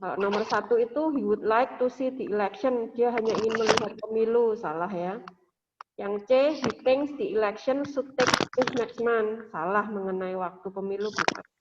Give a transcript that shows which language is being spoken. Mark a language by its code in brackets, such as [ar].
[id] Kalau nomor 1 itu [en] he would like to see the election. [id] Dia hanya ingin melihat pemilu, salah ya. Yang C, [en] he thinks the election should take place next month. [id] Salah mengenai waktu pemilu, bukan.